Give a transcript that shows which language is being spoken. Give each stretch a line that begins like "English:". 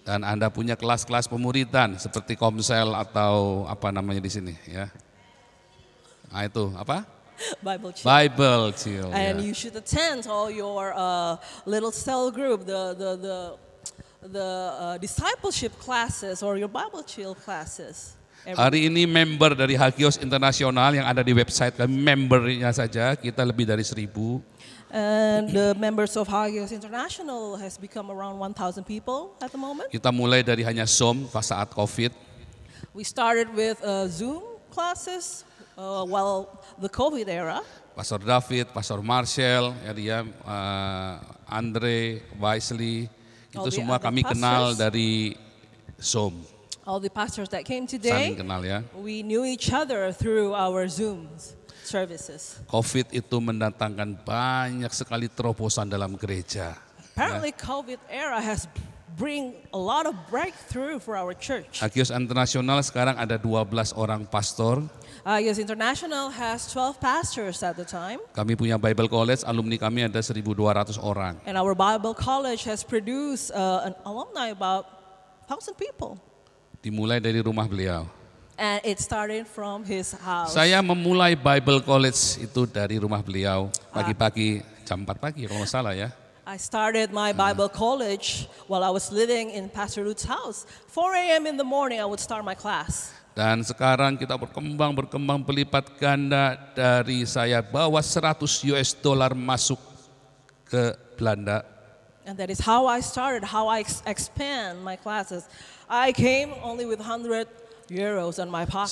Indonesian: Dan Anda punya kelas-kelas pemuridan seperti Komsel atau apa namanya di sini ya. Nah itu apa?
English: Bible Chill. Bible Chill. And
Indonesian: Ya.
English: you should attend all your little cell group, the discipleship classes or your Bible Chill classes.
Indonesian: Hari ini member dari Hagios Internasional yang ada di website kami, membernya saja kita lebih dari 1.000.
English: And the members of Hagios International has become around 1,000 people at the moment.
Indonesian: Kita mulai dari hanya Zoom pas saat COVID.
English: We started with Zoom classes while the COVID era.
Indonesian: Pastor David, Pastor Marshall, ya dia, Andre, Wisely,
English: All
Indonesian: itu
English: the
Indonesian: semua
English: other
Indonesian: kami kenal
English: pastors.
Indonesian: dari Zoom,
English: All the pastors that came
Indonesian: saling kenal ya.
English: we knew each other through our Zoom services.
Indonesian: COVID itu mendatangkan banyak sekali terobosan dalam gereja.
English: Apparently COVID era has bring a lot of breakthrough for our church.
Indonesian: Agios Internasional sekarang ada 12 orang pastor.
English: Yes, International has 12 pastors at the time,
Indonesian: Kami punya Bible College, alumni kami ada 1.200 orang.
English: and our Bible College has produced an alumni about 1,000 people.
Indonesian: Dimulai dari rumah beliau.
English: And it started from his house.
Indonesian: Saya memulai Bible College itu dari rumah beliau pagi-pagi jam 4 pagi kalau nggak salah ya.
English: I started my Bible college while I was living in Pastor Ruth's house. 4 a.m. in the morning, I would start my class. Dan sekarang kita berkembang berlipat ganda dari saya bawa 100 US dollar masuk ke Belanda. And that is how I started, how I expand my classes. I came only with 100 euros on my pocket.